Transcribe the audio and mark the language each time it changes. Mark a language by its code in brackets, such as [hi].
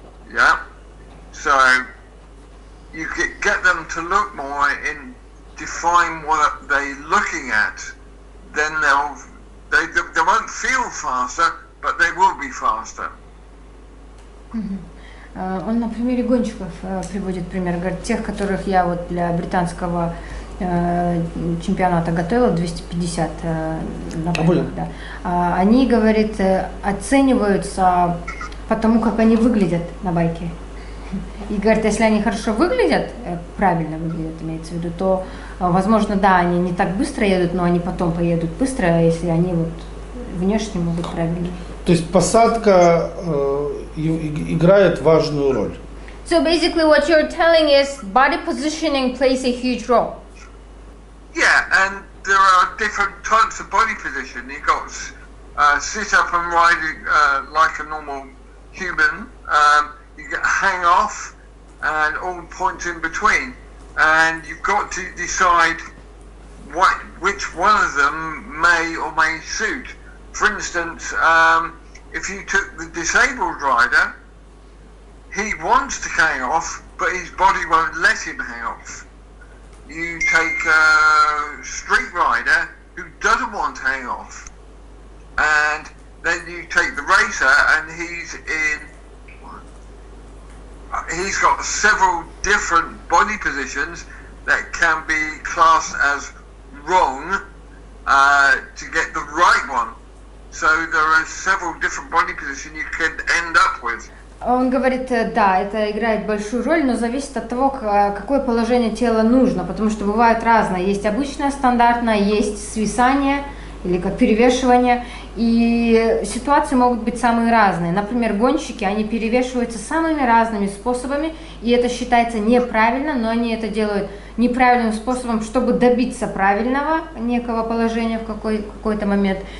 [en] Yeah, so you get them to look more and define what they're looking at, then they won't feel faster, but they will be faster. [ru] Он на примере гонщиков приводит пример, говорит, тех, которых я вот для британского чемпионата готовила, 250 на байках, да. Они, говорит, оцениваются по тому, как они выглядят на байке. И говорит, если они хорошо выглядят, правильно выглядят, имеется в виду, то, возможно, да, они не так быстро едут, но они потом поедут быстро, если они вот внешне могут правильно. То есть посадка играет важную роль. [en] So basically what you're telling is body positioning plays a huge role. Yeah, and there are different types of body position. You've got sit up and ride like a normal human. You get hang off and all points in between. And you've got to decide which one of them may or may suit. For instance, if you took the disabled rider, he wants to hang off, but his body won't let him hang off. You take a street rider who doesn't want to hang off, and then you take the racer, and he's got several different body positions that can be classed as wrong to get the right one. So there are several different body positions you can end up with. [ru] Он говорит, да, это играет большую роль, но зависит от того, какое положение тела нужно, потому что бывает разное. Есть обычное, стандартное, есть свисание или как перевешивание, и ситуации могут быть самые разные. Например, гонщики, они перевешиваются самыми разными способами, и это считается неправильно, но они это делают неправильным способом, чтобы добиться правильного некого положения в какой-то момент.